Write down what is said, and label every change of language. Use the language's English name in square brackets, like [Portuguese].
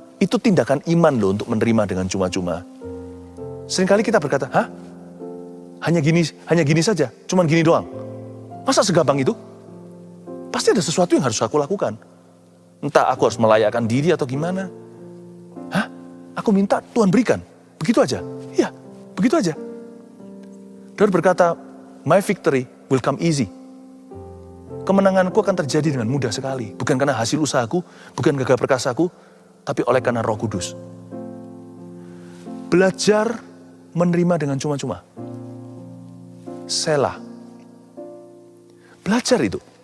[Indonesian] Itu tindakan iman loh untuk menerima dengan cuma-cuma. Seringkali kita berkata, hah? Hanya gini saja, cuman gini doang. Masa segampang itu? Pasti ada sesuatu yang harus aku lakukan. Entah aku harus melayakkan diri atau gimana. Hah? Aku minta Tuhan berikan. Begitu aja? Iya, begitu aja. Daud berkata, [English] my victory will come easy. [Indonesian] Kemenanganku akan terjadi dengan mudah sekali. Bukan karena hasil usahaku, bukan gagah perkasaku, tapi oleh karena Roh Kudus. Belajar menerima dengan cuma-cuma. Selah. Belajar itu.